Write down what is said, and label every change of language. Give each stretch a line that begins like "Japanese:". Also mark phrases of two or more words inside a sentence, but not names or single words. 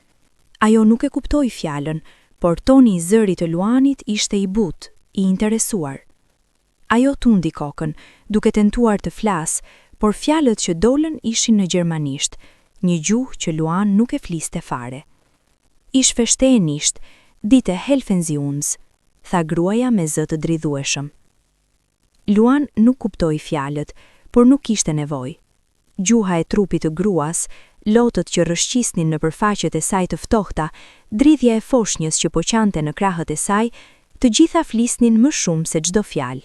Albanian: Ajo nuk e kuptoi fjalën, por toni i zërit të Luanit ishte i butë, i interesuar. Ajo tundi kokën, duke tentuar të flasë, por fjalët që dolën ishin në gjermanisht, një gjuhë që Luan nuk e fliste fare.
German: "Ich verstehe nicht, bitte helfen Sie uns",
Albanian: tha gruaja me zë të dridhueshëm. Luan nuk kuptoi fjalët, por nuk kishte nevojë. Gjuha e trupit të gruas, lotët që rrëshqisnin në përfaqet e saj të ftohta, dridhja e foshnjës që po qante në krahët e saj, të gjitha flisnin më shumë se çdo fjalë.